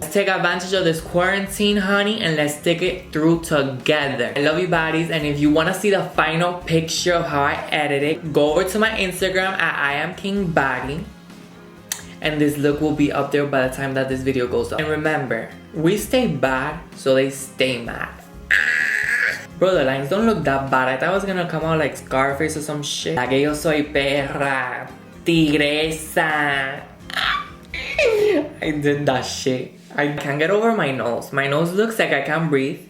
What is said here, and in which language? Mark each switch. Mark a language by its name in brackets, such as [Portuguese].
[English] Let's take advantage of this quarantine, honey, and let's stick it through together. I love you, baddies, and if you want to see the final picture of how I edit it, go over to my Instagram at IamKingBaddie, and this look will be up there by the time that this video goes up. And remember, we stay bad, so they stay mad. Bro, the lines don't look that bad. I thought it was gonna come out like Scarface or some shit. [Spanish] La que yo soy perra, tigresa. [English] I did that shit. I can't get over my nose. My nose looks like I can't breathe.